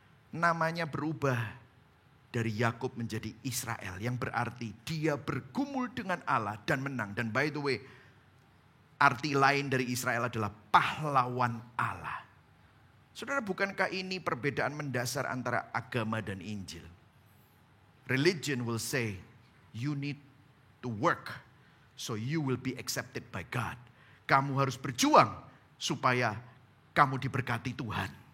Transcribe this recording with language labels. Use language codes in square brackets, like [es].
[id] Namanya berubah dari Yakub menjadi Israel. Yang berarti dia bergumul dengan Allah dan menang. Dan [en] by the way, [id] arti lain dari Israel adalah pahlawan Allah. Saudara, bukankah ini perbedaan mendasar antara agama dan Injil? [en] Religion will say, you need to work so you will be accepted by God. [id] Kamu harus berjuang supaya kamu diberkati Tuhan.